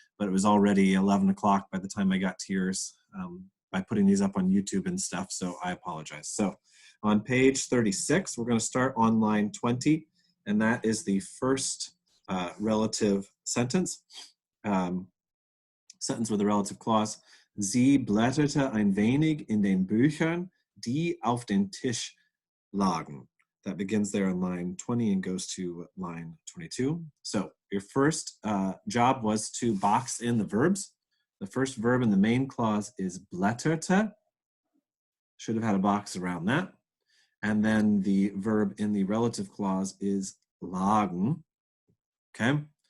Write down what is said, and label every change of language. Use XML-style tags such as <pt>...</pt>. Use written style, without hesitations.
<en>But it was already 11 o'clock by the time I got to yours by putting these up on YouTube and stuff, so I apologize. So on page 36, we're going to start on line 20, and that is the first relative sentence. Sentence with a relative clause.</en> <de>Sie blätterte ein wenig in den Büchern, die auf den Tisch lagen.</de> <en>That begins there on line 20 and goes to line 22. So your first job was to box in the verbs. The first verb in the main clause is blätterte. Should have had a box around that. And then the verb in the relative clause is lagen. Okay.</en>